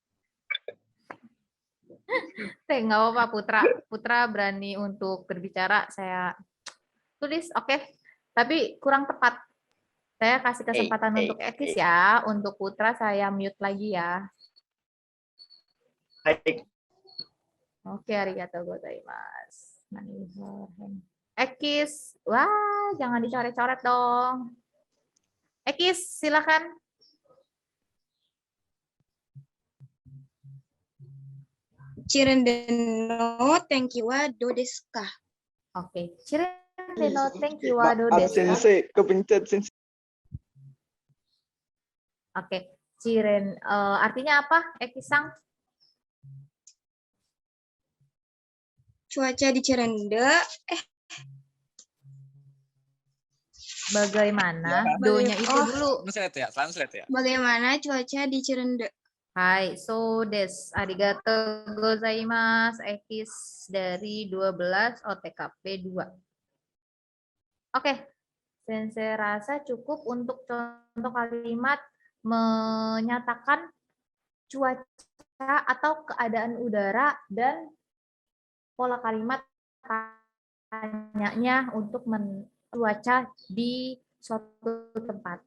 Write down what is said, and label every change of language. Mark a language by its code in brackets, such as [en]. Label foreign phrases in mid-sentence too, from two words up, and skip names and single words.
[id] Nggak apa-apa, Putra berani untuk berbicara, saya tulis, oke. Tapi kurang tepat. Saya kasih kesempatan untuk Ekis ya, untuk Putra saya mute lagi ya. [ja] Hai. [id] Oke, [ja] ありがとうございます. [id] Ekis, wah jangan dicoret-coret dong. Ekis, silakan. [ja] Chirendeの天気はどうですか? Oke, Chirendeの天気はどうですか? [id] Sensei, kepencet sensei. Oke, artinya apa, Ekisang? Cuaca di Cirende, Bagaimana? Do-nya itu dulu. Translate ya. bagaimana cuaca di Cirende? [ja] はい、そうです. ありがとうございます. [id] Ekis dari 12 OTKP 2. Oke, Sensei rasa cukup untuk contoh kalimat menyatakan cuaca atau keadaan udara dan pola kalimat tanyanya untuk cuaca di suatu tempat.